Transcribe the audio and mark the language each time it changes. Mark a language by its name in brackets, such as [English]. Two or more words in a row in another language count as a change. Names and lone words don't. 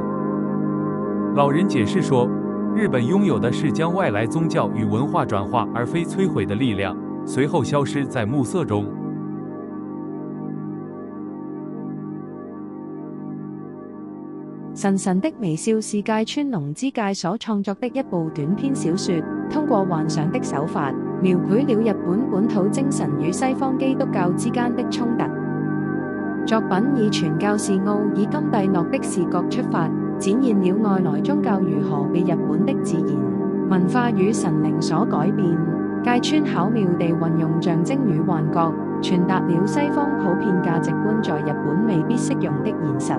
[Chinese] 老人解释说，日本拥有的是将外来宗教与文化转化而非摧毁的力量，随後消失在暮色中。神神的微笑是芥川龍之介所創作的一部短篇小說，通過幻想的手法，描繪了日本本土精神與西方基督教之間的衝突。作品以傳教士奧爾金蒂諾的視角出發，展現了外來宗教如何被日本的自然文化與神靈所改變。芥川巧妙地運用象徵與幻覺，傳達了西方普遍價值觀在日本未必適用的現實。